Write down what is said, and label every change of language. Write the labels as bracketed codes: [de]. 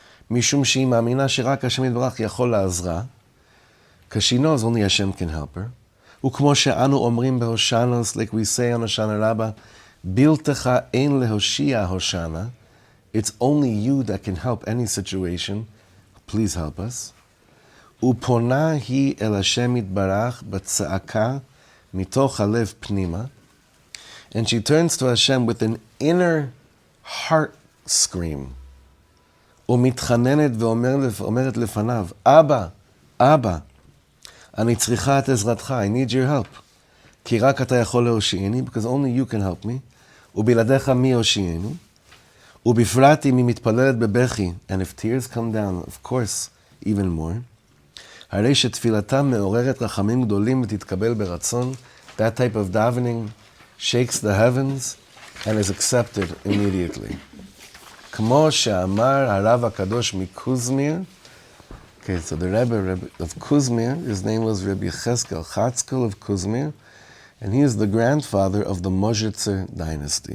[he] משום שהיא מאמינה שרק השם יתברך יכול לעזרה, [en] because she knows only Hashem can help her, [he] וכמו שאנו אומרים בהושענוס, [en] like we say on Hoshana Rabbah, [he] בלתך אין להושיע הושענה, [en] it's only you that can help any situation, please help us. [he] ופונה היא אל השם יתברך בצעקה מתוך הלב פנימה, [en] and she turns to Hashem with an inner heart scream, [he] ומתחננת ואומרת לפניו, אבא, אבא, אני צריכה את עזרתך, [en] I need your help. [he] כי רק אתה יכול להושיעני, [en] because only you can help me. [he] ובלעדיך מי יושיעני? ובפרט אם היא מתפללת בבכי, [en] and if tears come down, of course, even more. [he] הרי שתפילתה מעוררת רחמים גדולים ותתקבל ברצון. [en] That type of davening shakes the heavens and is accepted immediately. [he] כמו שאמר הרב הקדוש מקוזמיר, [en] okay, so the Rebbe of Kuzmir, his name was Rebbe Cheskel Chatzkel of Kuzmir, and he is the grandfather of the Modzitzer dynasty.